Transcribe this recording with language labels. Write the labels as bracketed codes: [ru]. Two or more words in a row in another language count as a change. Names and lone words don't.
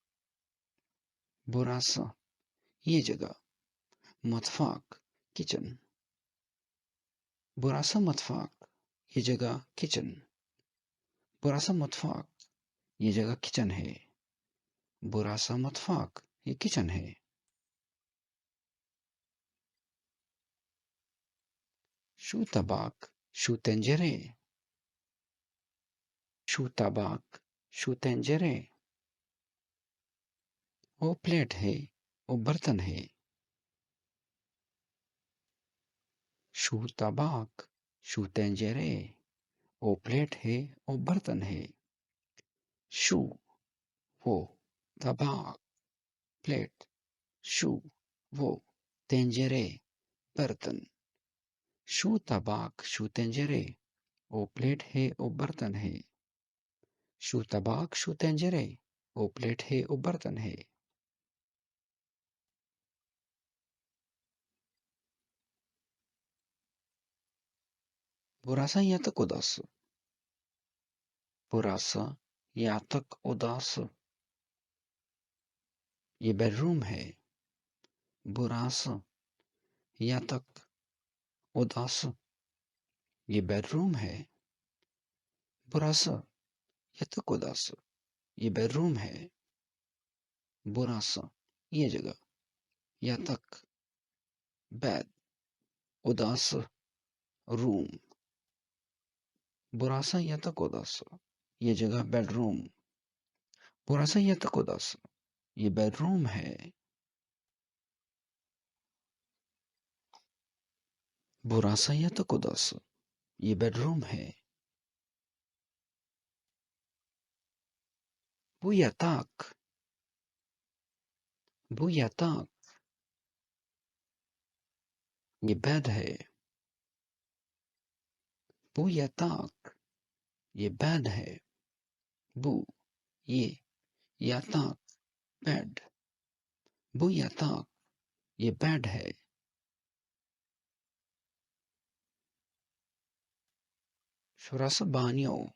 [hi] बुरासा ये जगह. मतफाक किचन. बुरासा मतफाक ये जगह किचन. बुरासा मतफाक ये जगह किचन है. बुरासा मतफाक ये किचन है. [tr] Şu tabak, şu tencere. Şu tabak, şu tencere. [hi] वो प्लेट है, वो बर्तन है. [tr] Şu tabak, şu tencere. [hi] वो प्लेट है, वो बर्तन है. शू वो तबाक प्लेट. शू वो तेंजेरे बर्तन. [tr] Şu tabak şu tencere. [hi] वो प्लेट है, वो बर्तन है. [tr] Şu tabak şu tencere. [hi] वो प्लेट है, वो बर्तन है. [tr] बुरासा yatak odası. Burası yatak odası. [hi] ये बेडरूम है. [tr] Burası yatak odası. [hi] ये बेडरूम है. [tr] Burası yatak odası. [hi] ये बेडरूम है. Burası ये जगह. [tr] yatak bed. Odası रूम. Burası yatak odası. [hi] ये जगह बेडरूम. [tr] Burası yatak odası. [hi] ये बेडरूम है. [tr] Burası yatak odası. [hi] ये बेडरूम है. [tr] Bu yatak. Bu yatak. [hi] ये बेड है. [tr] Bu yatak. [hi] ये बेड है। बू ये याताक बेड। बू याताक ये बेड है। शोरास बानियो।